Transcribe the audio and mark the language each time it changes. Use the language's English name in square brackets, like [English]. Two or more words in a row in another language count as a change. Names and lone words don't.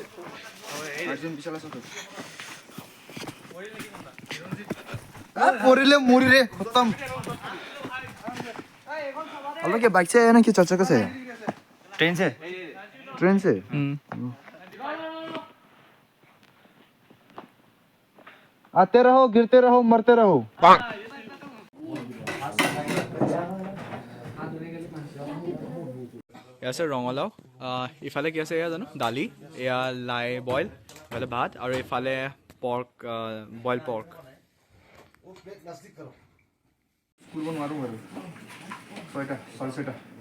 [Assamese] পৰিলে মৰি ৰে খতম [Hindi] अलग क्या बाइक से आया ना कि चाचा का से ट्रेन से ट्रेन से आते रहो गिरते रहो मरते रहो [Assamese] ইয়াৰ আছে ৰঙালাও ইফালে কি আছে এয়া জানো দালি এয়া লাই বইল ইফালে ভাত আৰু ইফালে পৰ্ক বইল পৰ্ক কৰিব নোৱাৰো আৰু ছয়টা চাৰে ছয়টা